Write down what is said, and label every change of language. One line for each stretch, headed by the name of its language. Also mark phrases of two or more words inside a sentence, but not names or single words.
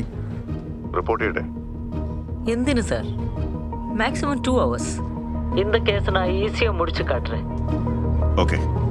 Malayalam: റിപ്പോർട്ട് ചെയ്യട്ടെ? എന്തിനു സാർ? മാക്സിമം 2 hours.
Tamil: இந்த கேஸ் நான் ஈஸியா முடிச்சு காட்டுறேன்.
Malayalam: ഓക്കെ.